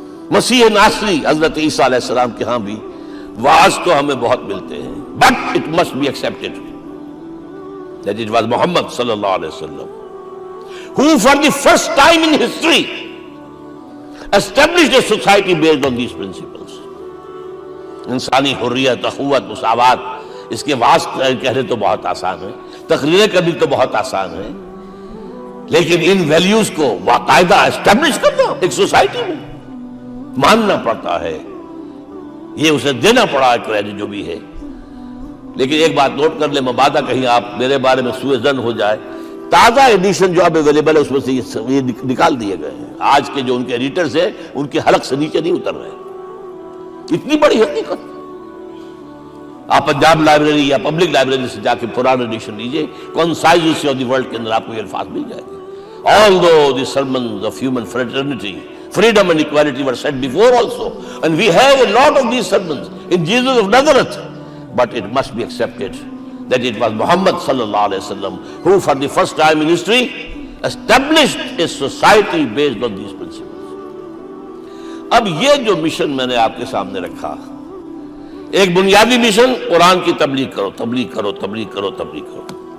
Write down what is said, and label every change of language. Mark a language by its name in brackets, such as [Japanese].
[Urdu] مسیح ناصری حضرت عیسیٰ علیہ السلام کے ہاں بھی وعظ تو ہمیں بہت ملتے ہیں، [English] but it must be accepted that it was Muhammad صلی اللہ علیہ وسلم who for the first time in history established a society based on these principles. [Urdu] انسانی حریت، اخوت، مساوات، اس کے وعظ کہنے تو بہت آسان ہے، تقریریں کرنی تو بہت آسان ہے، لیکن ان ویلیوز کو باقاعدہ اسٹیبلش کرنا ایک سوسائٹی میں ماننا پڑتا ہے. یہ اسے دینا پڑا ہے کریڈٹ جو بھی ہے. لیکن ایک بات نوٹ کر لیں، مبادہ کہیں آپ میرے بارے میں سوء ظن ہو جائے، تازہ ایڈیشن جو اب اویلیبل ہے اس میں سے یہ نکال دیے گئے ہیں. آج کے جو ان کے ایڈیٹرز ہیں ان کے حلق سے نیچے نہیں اتر رہے. اتنی بڑی حقیقت. آپ پنجاب لائبریری یا پبلک لائبریری سے جا کے پرانا ایڈیشن لیجئے، concise history of the world کے اندر آپ کو یہ الفاظ مل جائے گے. [English] Although the sermons of human fraternity, freedom and equality were said before also, and we have a lot of these sermons in Jesus of Nazareth, but it must be accepted that it was Muhammad sallallahu alaihi wasallam who for the first time in history established a society based on these principles. [Urdu] اب یہ جو mission میں نے آپ کے سامنے رکھا، ایک بنیادی مشن، قرآن کی تبلیغ کرو، تبلیغ کرو، تبلیغ کرو، تبلیغ کرو.